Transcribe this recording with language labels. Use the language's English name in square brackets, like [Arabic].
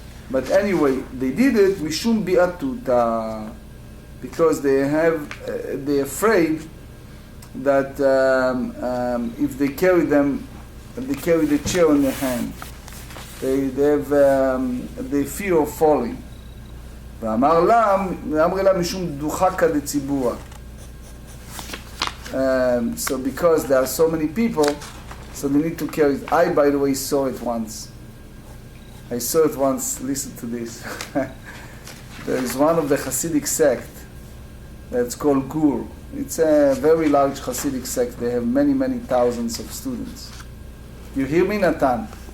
[English] But anyway, they did it mishum bi'atuta, because they're afraid that if they carry them, they carry the chair in their hand, they have the fear of falling. [Hebrew] ואמר לה משום דוחקה דציבורה. [English] So because there are so many people, so they need to carry it. I, by the way, saw it once. Listen to this. There is one of the Hasidic sect that's called Gur. It's a very large Hasidic sect. They have many, many thousands of students. You hear me, Natan?